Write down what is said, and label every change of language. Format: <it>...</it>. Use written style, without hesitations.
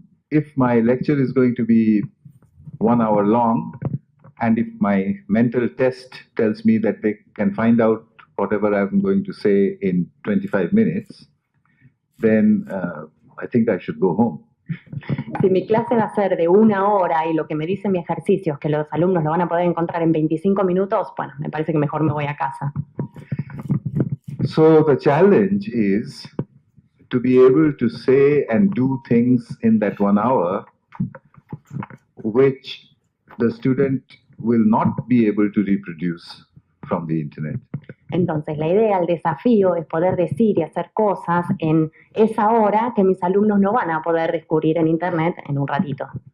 <en>If my lecture is going to be 1 hour long, and if my mental test tells me that they can find out whatever I'm going to say in 25 minutes, then I think I should go home.</en> <es>Si mi clase va a ser de 1 hora y lo que me dice mi ejercicio es que los alumnos lo van a poder encontrar en 25 minutos, bueno, me parece que mejor me voy a casa.</es> <en>So the challenge is to be able to say and do things in that 1 hour which the student will not be able to reproduce from the internet.</en> <es>Entonces, la idea, el desafío es poder decir y hacer cosas en esa hora que mis alumnos no van a poder descubrir en internet en un ratito.</es>